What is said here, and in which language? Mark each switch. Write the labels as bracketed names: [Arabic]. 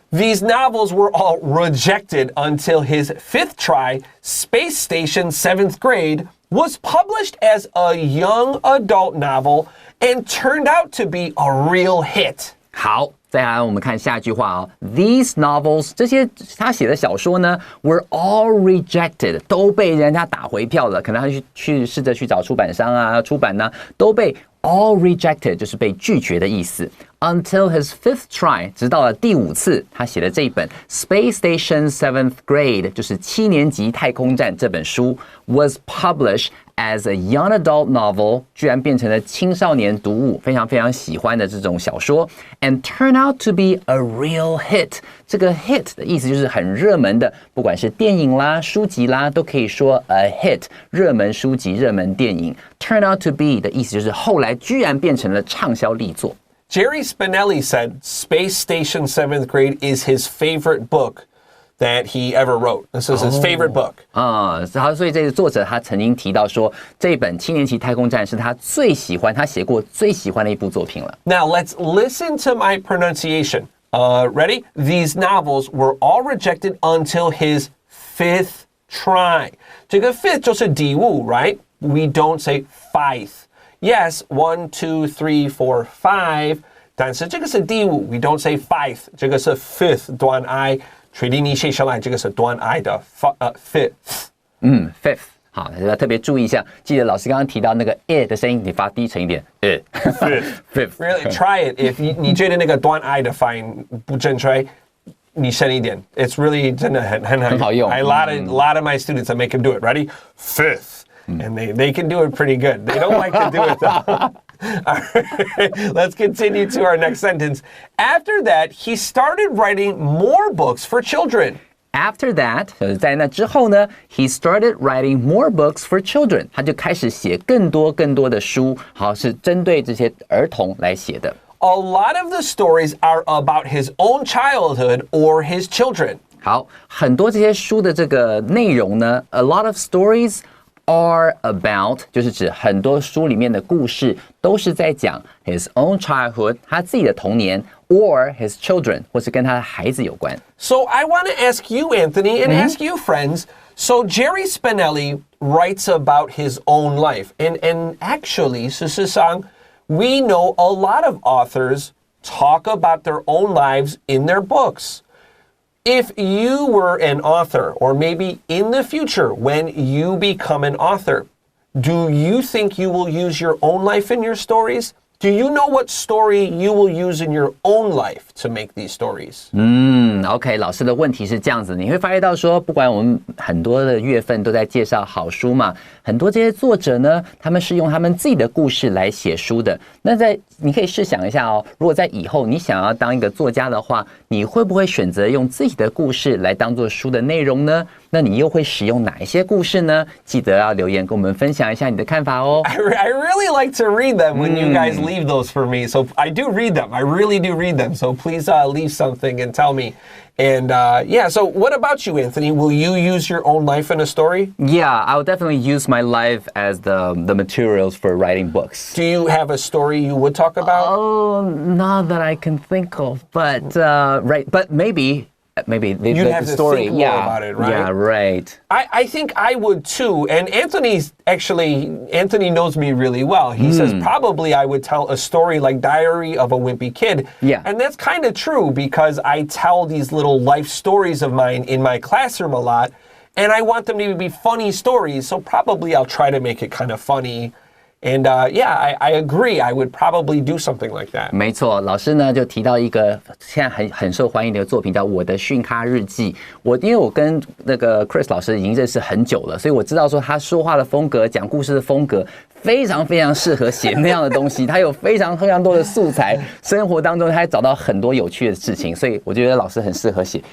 [English] These novels were all rejected until his fifth try, Space Station 7th grade.Was published as a young adult novel and turned out to be a real hit. [Chinese] 好，再来我们看下一句话哦。 [English] These novels， [Chinese] 这些他写的小说呢 ， [English] were all rejected， [Chinese] 都被人家打回票了。可能他去试着去找出版商啊，出版呢，都被 [English] all rejected， [Chinese] 就是被拒绝的意思。 [English] Until his fifth try， [Chinese] 直到了第5次，他写的这一本 Space Station 7th grade， 就是7年级太空站这本书 [English] was published as a young adult novel， [Chinese] 居然变成了青少年读物，非常非常喜欢的这种小说 ， [English] and turn out to be a real hit。 [Chinese] 这个 hit 的意思就是很热门的，不管是电影啦、书籍啦，都可以说 [English] a hit， [Chinese] 热门书籍、热门电影。 [English] turn out to be [Chinese] 的意思就是后来居然变成了畅销力作。 [English] Jerry Spinelli said Space Station 7th Grade is his favorite book that he ever wrote. This is his favorite book. [Chinese] 所以这个作者他曾经提到说，这本7年级太空站是他最喜欢，他写过最喜欢的一部作品了。 [English] Now let's listen to my pronunciation. Ready? These novels were all rejected until his 5th try. [Chinese] 这个 fifth 就是第五 right? [English] We don't say fifth. Yes, 1, 2, 3, 4, 5. [Chinese] 但是这个是第五 [English] we don't say fifth. [Chinese] 这个是 fifth 短 i 垂地逆写下来，这个是短 i 的 fifth. [English] Fifth. [Chinese] 好，大家特别注意一下，记得老师刚刚提到那个 的声音，你发低沉一点。 [English] Fifth. Really, try it. If [Chinese] 你觉得那个短 i 的发音不正确，你深一点。 [English] It's really [Chinese] 真的很好用。 [English] A lot of my students, I make them do it. Ready? Fifth. And they can do it pretty good. They don't like to do it though. All right, let's continue to our next sentence. After that, he started writing more books for children. After that， [Chinese] 在那之后呢 [English] ，he started writing more books for children。 [Chinese] 他就开始写更多的书，好，是针对这些儿童来写的。 [English] A lot of the stories are about his own childhood or his children. [Chinese] 好，很多这些书的这个内容呢 ， [English] a lot of stories。 are about [Chinese] 就是指很多书里面的故事都是在讲 [English] his own childhood [Chinese] 他自己的童年 [English] or his children [Chinese] 或是跟他的孩子有关。 [English] So I want to ask you, Anthony, and ask you, friends. So Jerry Spinelli writes about his own life, and actually, [Chinese] 事实上, [English] we know a lot of authors talk about their own lives in their books. If you were an author, or maybe in the future when you become an author, do you think you will use your own life in your stories? Do you know what story you will use in your own life to make these stories? [Chinese] OK， 老师的问题是这样子，你会发现到说，不管我们很多的月份都在介绍好书嘛，很多这些作者呢，他们是用他们自己的故事来写书的。那你可以试想一下哦，如果在以后你想要当一个作家的话，你会不会选择用自己的故事来当做书的内容呢？那你又会使用哪一些故事呢？记得要留言跟我们分享一下你的看法哦。 [English] I really like to read them when you guys leave those for me. So I do read them. I really do read them. So please leave something and tell me. And so what about you, Anthony? Will you use your own life in a story? Yeah, I will definitely use my life as the materials for writing books. Do you have a story you would talk about? Oh, not that I can think of, but but maybe you'd have to story. Think more about it, right? Yeah, right. I think I would too. And Anthony knows me really well. He says probably I would tell a story like Diary of a Wimpy Kid. Yeah. And that's kind of true because I tell these little life stories of mine in my classroom a lot. And I want them to be funny stories. So probably I'll try to make it kind of funny. And I agree. I would probably do something like that. [Chinese] 没错，老师呢就提到一个现在很受欢迎的作品，叫《我的训咖日记》。因为我跟那个 Chris 老师已经认识很久了，所以我知道说他说话的风格、讲故事的风格非常非常适合写那样的东西。他有非常非常多的素材，生活当中他还找到很多有趣的事情，所以我觉得老师很适合写。